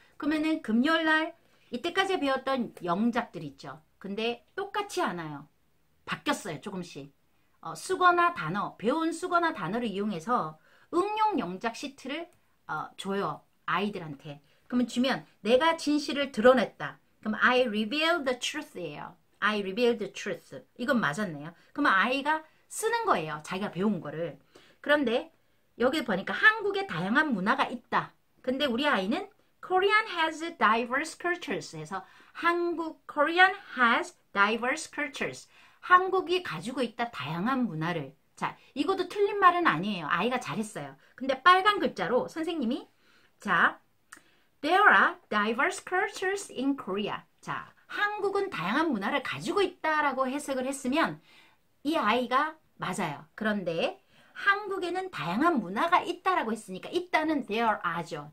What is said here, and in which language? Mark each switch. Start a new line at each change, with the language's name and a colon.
Korean: 그러면은 금요일날 이때까지 배웠던 영작들 있죠. 근데 똑같이 않아요. 바뀌었어요. 조금씩. 수거나 단어, 배운 수거나 단어를 이용해서 응용 영작 시트를 줘요. 아이들한테. 그러면 주면 내가 진실을 드러냈다. 그럼
English: I reveal the truth예요. I reveal the truth.
Korean: 이건 맞았네요. 그러면 아이가 쓰는 거예요. 자기가 배운 거를. 그런데 여기 보니까 한국에 다양한 문화가 있다. 근데 우리 아이는
English: Korean has diverse cultures
Korean: 해서
English: Korean has diverse cultures.
Korean: 한국이 가지고 있다 다양한 문화를. 자, 이것도 틀린 말은 아니에요. 아이가 잘했어요. 근데 빨간 글자로 선생님이 자,
English: There are diverse cultures in Korea.
Korean: 자, 한국은 다양한 문화를 가지고 있다라고 해석을 했으면 이 아이가 맞아요. 그런데 한국에는 다양한 문화가 있다라고 했으니까 있다는 there are죠.